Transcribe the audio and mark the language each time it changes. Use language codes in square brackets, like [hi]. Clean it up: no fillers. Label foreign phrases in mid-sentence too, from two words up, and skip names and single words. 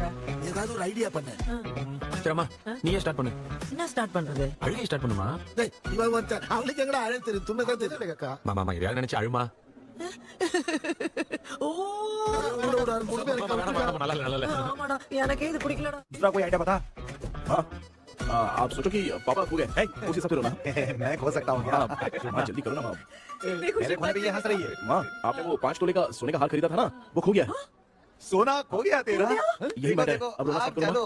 [ta] ஏதாவது ஒரு ஐடியா பண்ணு. சரிம்மா நீயே ஸ்டார்ட் பண்ணு. என்ன ஸ்டார்ட் பண்றது? அழுகை ஸ்டார்ட் பண்ணுமா? டேய் இவன் வந்து அவளுக்கு எங்கடா அழ தெரியும், துண்ணதான் தெரியல அக்கா. மாமா எதையாவது நினைச்சு அழுமா. ஓ நல்லா எனக்கே இது பிடிக்கலடா. [hi] दूसरा कोई आइडिया बता। हाँ, आप सोचो कि पापा खो गए, उस हिसाब से रोना। मैं खो सकता हूँ क्या? हाँ, जल्दी करो ना माँ। मेरे खोने पे ये हंस रही है। माँ, आपने वो 5 तोले का सोने का हार खरीदा था ना, वो खो गया है। सोना खो गया तेरा? यही मैटर है। अब रोना आज स्टार्ट करो चालू